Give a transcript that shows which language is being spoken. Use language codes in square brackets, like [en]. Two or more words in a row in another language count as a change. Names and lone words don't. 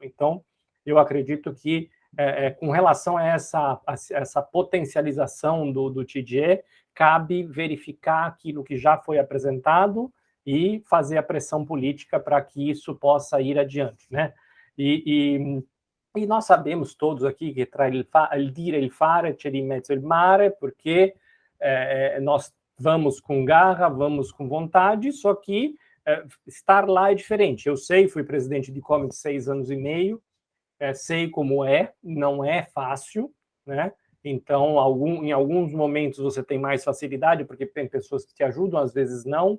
[pt] Então, eu acredito que, com relação a essa potencialização do TGE, cabe verificar aquilo que já foi apresentado e fazer a pressão política para que isso possa ir adiante, né? E nós sabemos todos aqui que [it] tra il dire e il fare c'è di mezzo il mare, [pt] porque nós vamos com garra, vamos com vontade, só que estar lá é diferente. Eu sei, fui presidente de Comet 6 anos e meio, sei como não é fácil, né? Então, em alguns momentos você tem mais facilidade, porque tem pessoas que te ajudam, às vezes não.